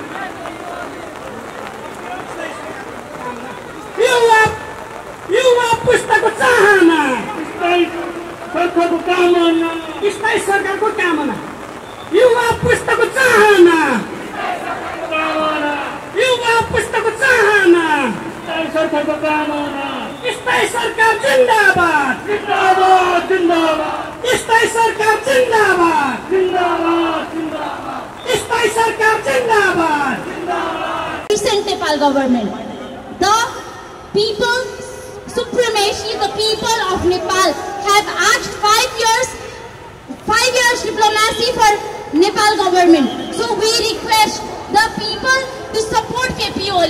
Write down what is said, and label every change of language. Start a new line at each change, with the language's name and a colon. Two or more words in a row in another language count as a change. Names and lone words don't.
Nepali: युवा पुस्ताको चाहना स्थायी सरकारको कामना युवा पुस्ताको चाहना युवा पुस्ताको चाहना सरकारको कामना स्थायी सरकार जिंदाबाद जिंदाबाद जिंदाबाद स्थायी सरकार जिंदाबाद जिंदाबाद जिंदाबाद स्थायी सरकार जिंदाबाद जिंदाबाद।
English: Recent Nepal government, the people supremacy, the people of Nepal have asked 5 years diplomacy for Nepal government. So we request the people to support KP Oli.